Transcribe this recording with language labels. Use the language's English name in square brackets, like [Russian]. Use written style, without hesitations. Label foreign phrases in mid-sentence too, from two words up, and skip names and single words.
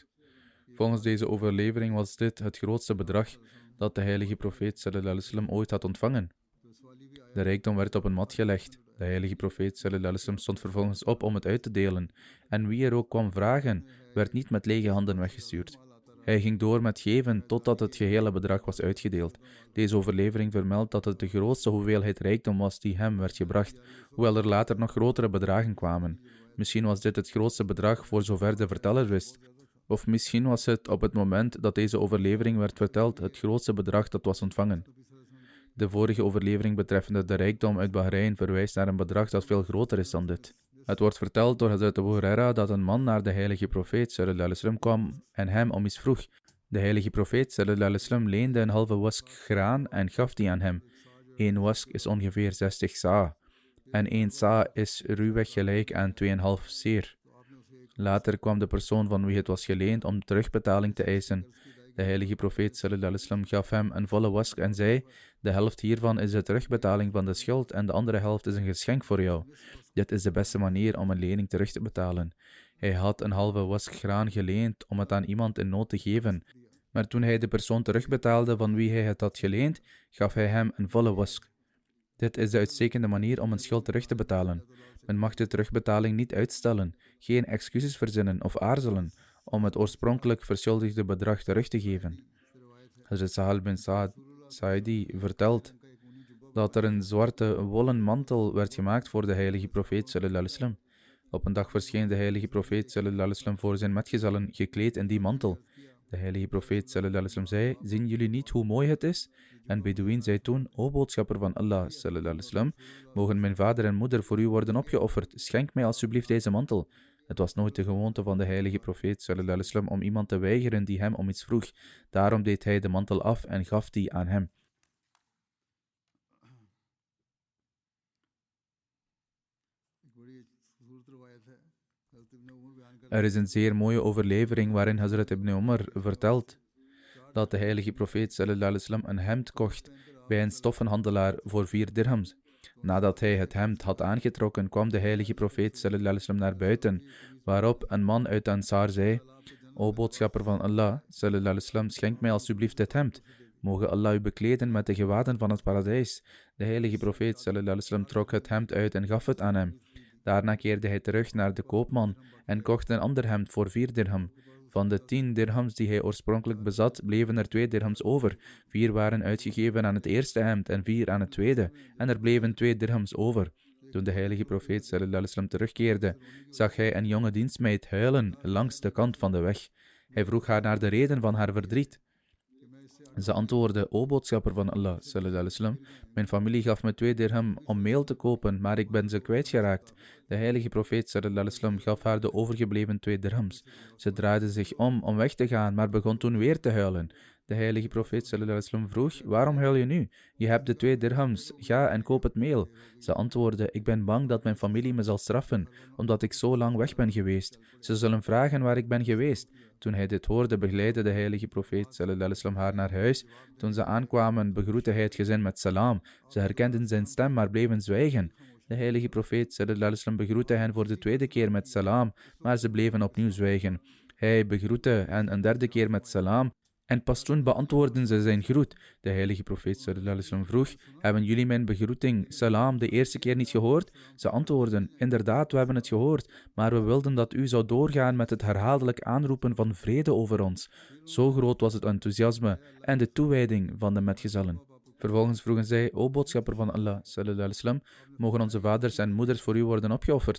[Dutch] Volgens deze overlevering was dit het grootste bedrag dat de heilige profeet [Arabic] صلى الله عليه وسلم [Dutch] ooit had ontvangen. De rijkdom werd op een mat gelegd. De heilige profeet [Arabic] صلى الله عليه وسلم [Dutch] stond vervolgens op om het uit te delen. En wie er ook kwam vragen, werd niet met lege handen weggestuurd. Hij ging door met geven totdat het gehele bedrag was uitgedeeld. Deze overlevering vermeldt dat het de grootste hoeveelheid rijkdom was die hem werd gebracht, hoewel er later nog grotere bedragen kwamen. Misschien was dit het grootste bedrag voor zover de verteller wist. Of misschien was het op het moment dat deze overlevering werd verteld het grootste bedrag dat was ontvangen. De vorige overlevering betreffende de rijkdom uit Bahrein verwijst naar een bedrag dat veel groter is dan dit. Het wordt verteld door Hazrat Abu Huraira dat een man naar de heilige profeet [Arabic] صلى الله عليه وسلم [Dutch] kwam en hem om iets vroeg. De heilige profeet [Arabic] صلى الله عليه وسلم [Dutch] leende een halve wask graan en gaf die aan hem. 1 wask is ongeveer 60 sa. En 1 sa is ruwweg gelijk aan 2,5 seer. Later kwam de persoon van wie het was geleend om terugbetaling te eisen. De heilige profeet [Arabic] صلى الله عليه وسلم [Dutch] gaf hem een volle wask en zei: de helft hiervan is de terugbetaling van de schuld en de andere helft is een geschenk voor jou. Dit is de beste manier om een lening terug te betalen. Hij had een halve wask graan geleend om het aan iemand in nood te geven. Maar toen hij de persoon terugbetaalde van wie hij het had geleend, gaf hij hem een volle wask. Dit is de uitstekende manier om een schuld terug te betalen. Men mag de terugbetaling niet uitstellen, geen excuses verzinnen of aarzelen om het oorspronkelijk verschuldigde bedrag terug te geven. Hazrat Sahal bin Sa'idi vertelt dat er een zwarte wollen mantel werd gemaakt voor de heilige profeet [Arabic] صلى الله عليه وسلم. [Dutch] Op een dag verscheen de heilige profeet [Arabic] صلى الله عليه وسلم [Dutch] voor zijn metgezellen gekleed in die mantel. De heilige profeet [Arabic] صلى الله عليه وسلم [Dutch] zei: zien jullie niet hoe mooi het is? En Bedouin zei toen: o boodschapper van Allah [Arabic] صلى الله عليه وسلم, [Dutch] mogen mijn vader en moeder voor u worden opgeofferd. Schenk mij alsjeblieft deze mantel. Het was nooit de gewoonte van de heilige profeet [Arabic] صلى الله عليه وسلم [Dutch] om iemand te weigeren die hem om iets vroeg. Daarom deed hij de mantel af en gaf die aan hem. Er is een zeer mooie overlevering waarin Hazrat Ibn Umar vertelt dat de heilige profeet [Arabic] صلى الله عليه وسلم [Dutch] een hemd kocht bij een stoffenhandelaar voor 4 dirhams. Nadat hij het hemd had aangetrokken, kwam de heilige profeet [Arabic] صلى الله عليه وسلم [Dutch] naar buiten, waarop een man uit Ansar zei: o boodschapper van Allah [Arabic] صلى الله عليه وسلم, [Dutch] schenk mij alsjeblieft dit hemd. Mogen Allah u bekleden met de gewaden van het paradijs. De heilige profeet [Arabic] صلى الله عليه وسلم [Dutch] trok het hemd uit en gaf het aan hem. Daarna keerde hij terug naar de koopman en kocht een ander hemd voor 4 dirham. Van de 10 dirhams die hij oorspronkelijk bezat, bleven er 2 dirhams over. 4 waren uitgegeven aan het eerste hemd en 4 aan het tweede, en er bleven 2 dirhams over. Toen de heilige profeet [Arabic] صلى الله عليه وسلم [Dutch] terugkeerde, zag hij een jonge dienstmeid huilen langs de kant van de weg. Hij vroeg haar naar de reden van haar verdriet. Ze antwoordde: o boodschapper van Allah [Arabic] صلى الله عليه وسلم, [Dutch] mijn familie gaf me 2 dirham om meel te kopen, maar ik ben ze kwijtgeraakt. De heilige profeet [Arabic] صلى الله عليه وسلم [Dutch] gaf haar de overgebleven 2 dirhams. Ze draaide zich om weg te gaan, maar begon toen weer te huilen. De heilige profeet [Arabic] صلى الله عليه وسلم [Dutch] vroeg: waarom huil je nu? Je hebt de 2 dirhams, ga en koop het meel. Ze antwoordde: ik ben bang dat mijn familie me zal straffen, omdat ik zo lang weg ben geweest. Ze zullen vragen waar ik ben geweest. Toen hij dit hoorde, begeleidde de heilige profeet [Arabic] صلى الله عليه وسلم [Dutch] haar naar huis. Toen ze aankwamen, begroette hij het gezin met salam. Ze herkenden zijn stem, maar bleven zwijgen. De heilige profeet [Arabic] صلى الله عليه وسلم [Dutch] begroette hen voor de 2e keer met salam, maar ze bleven opnieuw zwijgen. Hij begroette hen een 3e keer met salam, en pas toen beantwoordden ze zijn groet. De heilige profeet [Arabic] صلى الله عليه وسلم [Dutch] vroeg: hebben jullie mijn begroeting, salam, de eerste keer niet gehoord? Ze antwoordden: inderdaad, we hebben het gehoord, maar we wilden dat u zou doorgaan met het herhaaldelijk aanroepen van vrede over ons. Zo groot was het enthousiasme en de toewijding van de metgezellen. Vervolgens vroegen zij: o boodschapper van Allah [Arabic] صلى الله عليه وسلم, [Dutch] mogen onze vaders en moeders voor u worden opgeofferd?